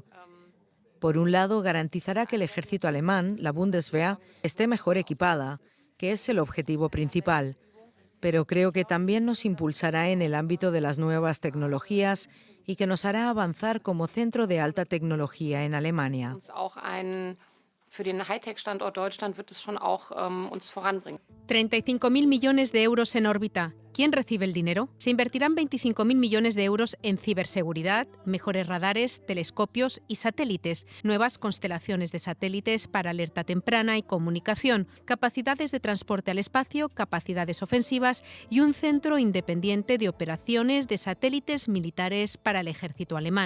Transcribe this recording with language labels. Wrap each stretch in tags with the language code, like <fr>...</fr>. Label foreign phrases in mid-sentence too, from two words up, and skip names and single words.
<es>Por un lado, garantizará que el ejército alemán, la Bundeswehr, esté mejor equipada, que es el objetivo principal. Pero creo que también nos impulsará en el ámbito de las nuevas tecnologías y que nos hará avanzar como centro de alta tecnología en Alemania.</es> <de>Für den Hightech-Standort Deutschland wird es schon auch uns voranbringen.</de> <es>35.000 millones de euros en órbita. ¿Quién recibe el dinero? Se invertirán 25.000 millones de euros en ciberseguridad, mejores radares, telescopios y satélites, nuevas constelaciones de satélites para alerta temprana y comunicación, capacidades de transporte al espacio, capacidades ofensivas y un centro independiente de operaciones de satélites militares para el ejército alemán.</es>